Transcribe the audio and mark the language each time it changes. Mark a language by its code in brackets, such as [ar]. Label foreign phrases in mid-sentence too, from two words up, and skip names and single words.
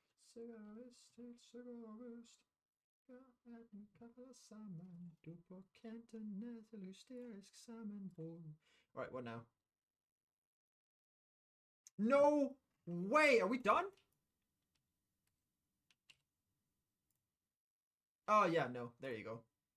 [no] Visst. En kaffe sammen. Du på kanten ned til hysterisk sammenbrud. [en] Alright, what now? No way! Are we done? Oh, yeah, no. There you go.